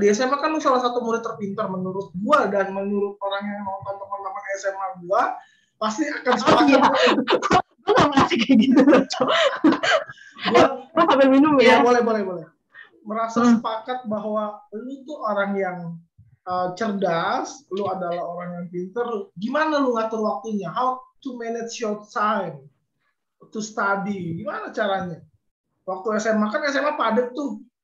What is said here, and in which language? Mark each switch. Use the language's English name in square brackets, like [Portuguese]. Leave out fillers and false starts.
[Indonesian] Di SMA kan lu salah satu murid terpintar menurut gue, dan menurut orang yang nonton teman-teman SMA gue pasti akan sepakat. Gue gak merasa kayak gitu loh, gue sambil minum ya. Boleh. Merasa sepakat bahwa lu tuh orang yang cerdas, lu adalah orang yang pintar. Gimana lu ngatur waktunya? [English] How to manage your time to study? [Indonesian] Gimana caranya? Waktu SMA kan SMA padat tuh.